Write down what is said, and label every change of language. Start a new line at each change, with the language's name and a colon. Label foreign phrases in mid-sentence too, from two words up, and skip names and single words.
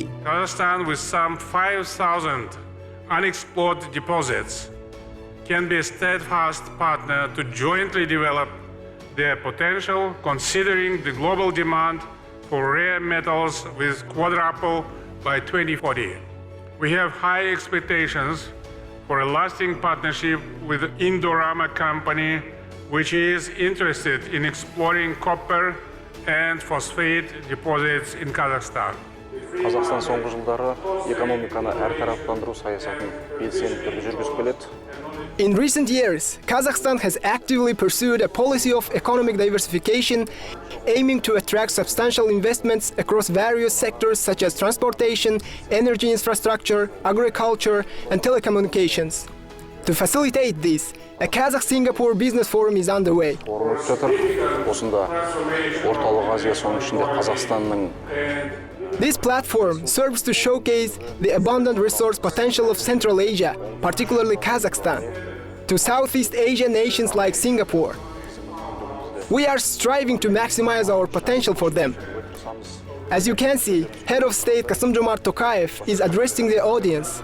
English: Kazakhstan, with some 5,000 unexplored deposits, can be a steadfast partner to jointly develop their potential, considering the global demand for rare metals with quadruple by 2040. We have high expectations for a lasting partnership with the Indorama company, which is interested in exploring copper and phosphate deposits in Kazakhstan.
Kazakh: Қазақстан соңғы жылдары экономиканы әртараптандыру саясатын белсенді түрде жүргізіп келеді.
English: In recent years, Kazakhstan has actively pursued a policy of economic diversification, aiming to attract substantial investments across various sectors such as transportation, energy infrastructure, agriculture, and telecommunications. To facilitate this, a Kazakh-Singapore Business Forum is underway.
Kazakh: Форум өтіп жатыр. Осында Орталық Азия, соның ішінде Қазақстанның.
English: This platform serves to showcase the abundant resource potential of Central Asia, particularly Kazakhstan, to Southeast Asian nations like Singapore. We are striving to maximize our potential for them. As you can see, Head of State Kassym-Jomart Tokayev is addressing the audience.